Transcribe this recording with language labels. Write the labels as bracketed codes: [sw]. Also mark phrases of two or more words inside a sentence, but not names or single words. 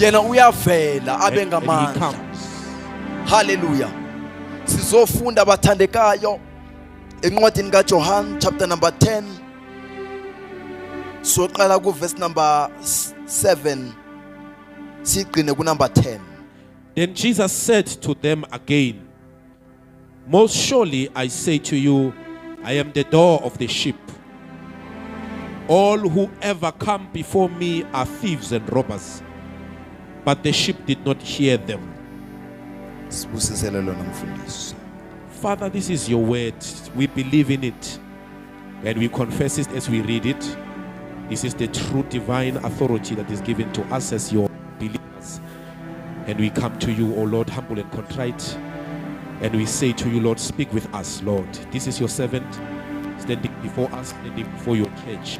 [zu] yena uyavela abe [en] and he [zu] ngamandla. [en] comes. Hallelujah. [zu] Sizofunda bathandekayo encwadini kaJohn [en] chapter number 10, [zu] soqala ku [en] verse number 7 [zu] sigcine ku number 10. [en] Then Jesus said to them again, most surely I say to you, I am the door of the sheep. All who ever come before me are thieves and robbers, but the sheep did not hear them. [zu] Sibusisele lona mfundisi. [en] Father, this is your word. We believe in it and we confess it as we read it. This is the true divine authority that is given to us as your believers. And we come to you, O Lord, humble and contrite. And we say to you, Lord, speak with us, Lord. This is your servant standing before us, standing before your church.